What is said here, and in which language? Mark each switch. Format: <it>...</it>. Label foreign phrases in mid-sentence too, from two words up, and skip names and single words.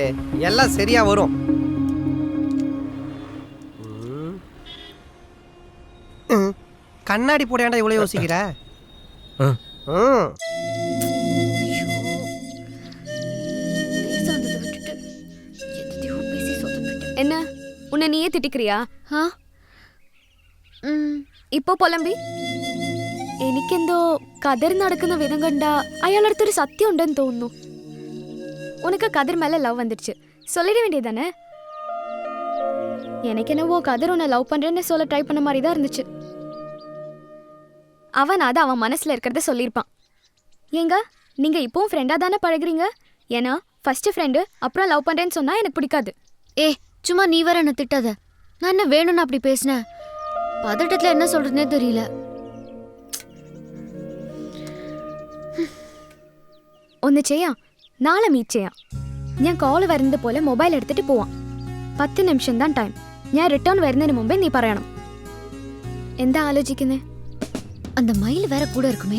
<ta>எல்லாம் சரியா வரும். கண்ணாடி போடையாண்டா இவ்வளோ யோசிக்கிற? என்ன உன்னை நீயே திட்டிக்கிறியா?</ta> <ml>ഇപ്പോ പൊലമ്പി എനിക്കെന്തോ കതിർ നടക്കുന്ന വിധം കണ്ട അയാളടുത്തൊരു സത്യം ഉണ്ടെന്ന് തോന്നുന്നു.</ml> <ta>ഉനക്ക് കതിർ மேல லவ் வந்துடுச்சு, சொல்லிட வேண்டியதானே? எனக்கு என்னவோ கதிர் உன்னை லவ் பண்றேன்னு சொல்ல ட்ரை பண்ண மாதிரி தான் இருந்துச்சு. அவன் அதை அவன் மனசுல இருக்கிறத சொல்லியிருப்பான். ஏங்க, நீங்க இப்பவும் ஃப்ரெண்டா தானே பழகுறீங்க? ஏன்னா</ta> <en>first friend,</en> <ta>அப்புறம் லவ் பண்றேன்னு சொன்னா எனக்கு பிடிக்காது. சும்மா நீ வர என்ன திட்டாத. நான் என்ன வேணும்னு அப்படி பேசினேன்? பதட்டத்துல என்ன சொல்றதுனே தெரியல.</ta> <ml>ഒന്ന് ചെയ്യാം, നാളെ മീറ്റ് ചെയ്യാം. ഞാൻ കോള് വരുന്നത് പോലെ മൊബൈൽ എടുത്തിട്ട് പോവാം. 10 നിമിഷം தான் ടൈം. ഞാൻ റിട്ടേൺ വരുന്നതിന് മുമ്പേ നീ പറയണം. എന്താ ആലോചിക്കുന്നേ?</ml> <ta>அந்த மயில் வேற கூட இருக்குமே.</ta>